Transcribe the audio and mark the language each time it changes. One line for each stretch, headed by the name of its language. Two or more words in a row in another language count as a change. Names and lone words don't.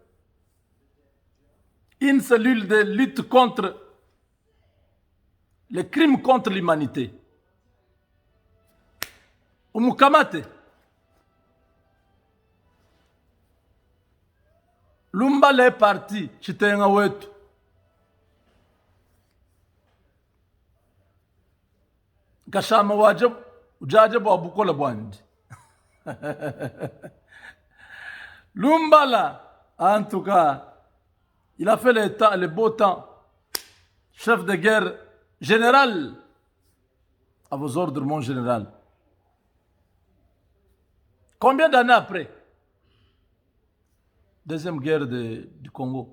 French: Une cellule de lutte contre les crimes contre l'humanité. Umukamate. Lumbala est parti.
Luba-Lulua: Chitenga wetu. Kashama wajab. Ujaje bwa bukola bwandi.
French: Lumbala, en tout cas, il a fait le beau temps. Chef de guerre général. À vos ordres, mon général. Combien d'années après? Deuxième guerre du Congo.